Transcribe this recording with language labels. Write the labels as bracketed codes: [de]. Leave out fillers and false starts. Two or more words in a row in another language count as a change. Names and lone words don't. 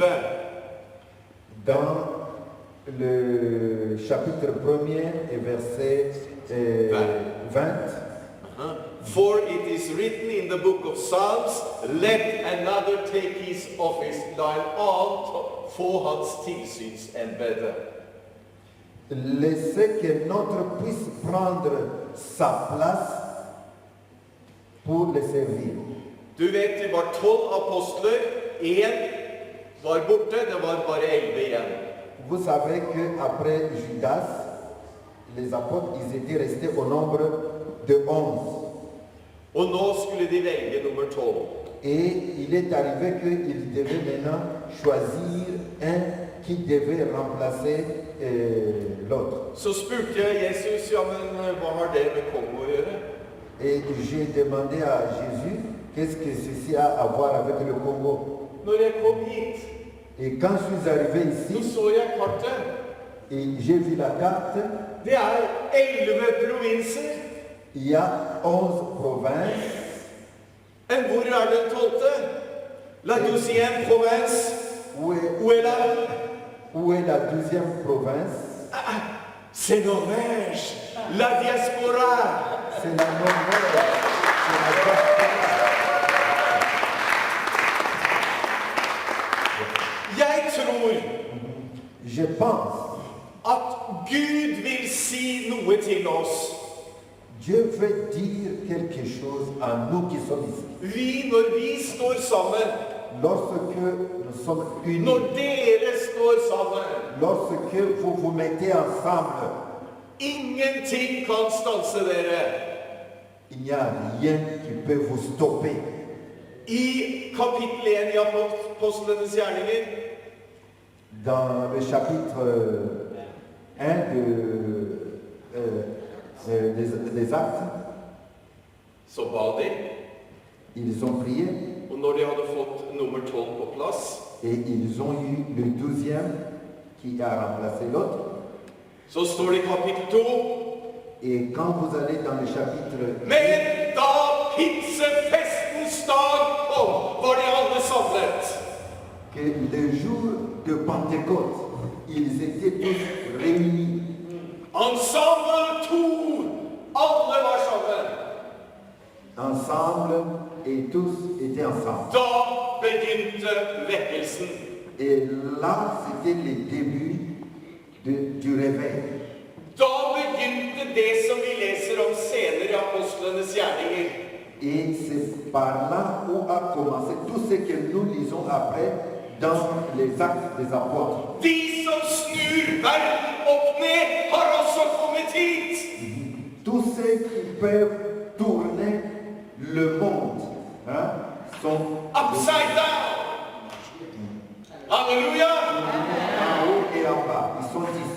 [fr] Dans le chapitre 1er et verset 20. [en] For it is written in the book of Psalms, let another take his office, [no] la en annen få hans tilsynsembete. [fr] Laissez que notre puisse prendre sa place pour le servir. [no] Du vet, det var 12 apostler, 1 var borte, det var bare 11 igjen. [fr] Vous savez qu'après Judas, les apôtres, ils étaient restés au nombre de 11. [no] Og nå skulle de velge nummer 12. [fr] Et il est arrivé qu'ils devaient maintenant choisir un qui devait remplacer l'autre. [no] Så spurte jeg Jesus, ja, men hva har det med Kongo å gjøre? [fr] Et j'ai demandé à Jésus, qu'est-ce que ceci a à voir avec le Congo? [no] Når jeg kom hit, [fr] Et quand je suis arrivé [no] så [fr] ici, [no] så jeg kartet. [fr] et j'ai vu la carte, [no] Det 11 provinser. [fr] il y a 11 provinces. [no] Hvor den 12? [fr] La 12e province. Où Où est là? est la 12e province? C'est Norvège. La diaspora. C'est la Norvège. C'est la diaspora. [no] Jeg tror [fr] Je pense, [no] at Gud vil si noe til oss. [fr] Dieu veut dire quelque chose à nous qui sommes ici. [no] Når vi står sammen, [fr] Lorsque nous sommes unis, [no] når dere står sammen, [fr] lorsque vous vous mettez ensemble, [no] ingenting kan stanse dere. [fr] il n'y a rien qui peut vous stopper. [no] I kapittel 1 i Apostlenes gjerninger, [fr] Dans le chapitre 1 des Actes, [no] så ba de, [fr] ils ont prié [no] og når de hadde fått nummer 12 på plass, [fr] et ils ont eu le 12e qui a remplacé l'autre. [no] så står det i kapittel 2, [fr] Et quand vous allez dans le chapitre, [no] men da pinsefestens dag kom, var de alle samlet. [fr] que le jour de Pentecôte, ils étaient tous réunis. [no] Ensemble Tor, alle var sammen. [fr] Ensemble et tous étaient ensemble. [no] Da begynte vekkelsen. [fr] Et là, c'était le début du réveil. [no] Da begynte det som vi leser om senere i Apostlenes gjerninger. [fr] Et c'est par là où a commencé tout ce que nous lisons après dans les actes des apôtres. [no] De som snur verden opp ned, har også kommet hit. [fr] Tous ceux qui peuvent tourner le monde sont [en] Upside down. [no] Halleluja! [fr] en haut et en bas. Ils sont ici.